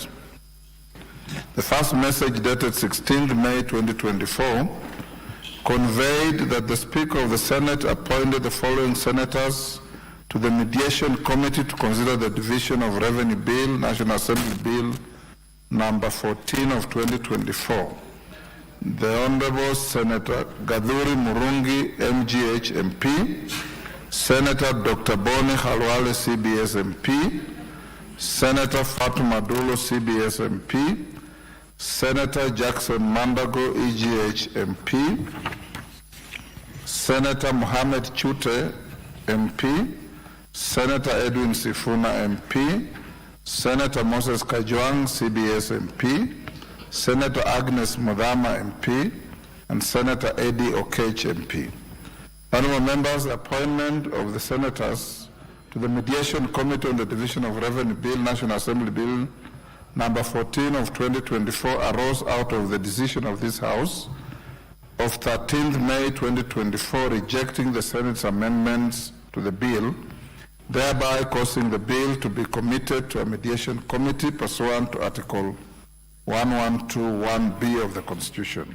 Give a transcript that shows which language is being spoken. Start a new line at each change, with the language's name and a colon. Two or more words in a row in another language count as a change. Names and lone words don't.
English: The first message, dated 16th May 2024, conveyed that the Speaker of the Senate appointed the following senators to the Mediation Committee to consider the Division of Revenue Bill, National Assembly Bill number 14 of 2024. The Honorable Senator Gadhuri Murungi, MGH MP, Senator Dr. Boni Khalwale, CBS MP, Senator Fatuma Dulo, CBS MP, Senator Jackson Mandago, EGH MP, Senator Mohammed Chute, MP, Senator Edwin Sifuna, MP, Senator Moses Kajwang, CBS MP, Senator Agnes Mudama, MP, and Senator Eddie Okech, MP. Honorable members, the appointment of the senators to the Mediation Committee on the Division of Revenue Bill, National Assembly Bill number 14 of 2024 arose out of the decision of this House of 13th May 2024 rejecting the Senate's amendments to the bill, thereby causing the bill to be committed to a mediation committee pursuant to Article 1121B of the Constitution.